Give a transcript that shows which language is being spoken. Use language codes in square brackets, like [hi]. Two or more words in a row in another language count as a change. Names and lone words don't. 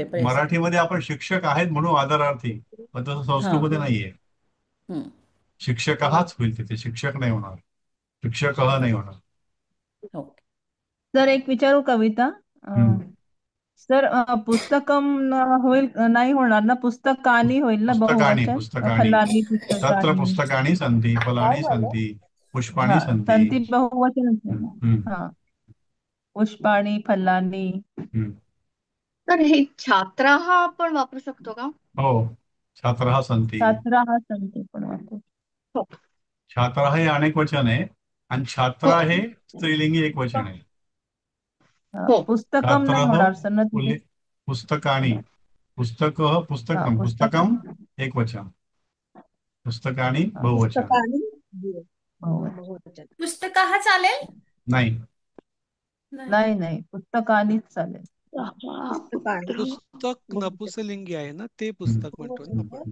[mr] मराठीमध्ये आपण शिक्षक आहेत म्हणून आदरार्थी, पण तसं संस्कृतमध्ये नाहीये. शिक्षक हाच होईल तिथे, शिक्षक नाही होणार, शिक्षक नाही होणार. सर एक विचारू कविता? सर पुस्तकम होईल, नाही होणार ना, पुस्तकानी होईल ना बहुवचन? फलानी [sa] तत्र पुस्तकानी संती, फलानी संती, पुष्पाणी संती. [mr] संती बहुवचन. हा, पुष्पाणी, फलानी. तर हे छात्रा हा आपण वापरू शकतो का? हो, [sa] छात्रः संती. छात्रा संती [mr] पण वापरू. छात्रा हे अनेक वचन आहे आणि छात्रा हे स्त्रीलिंगी एक वचन आहे. पुस्तकम नाही होणार सर ना तिथे. [sa] पुस्तकानी, पुस्तकः, पुस्तकम, पुस्तकम [mr] एक वचन, पुस्तकानी बहुवचन. पुस्तकः चालेल? नाही नाही, पुस्तकानीच चालेल. पुस्तक नपुंसकलिंगी आहे ना, ते पुस्तक म्हणतो ना आपण.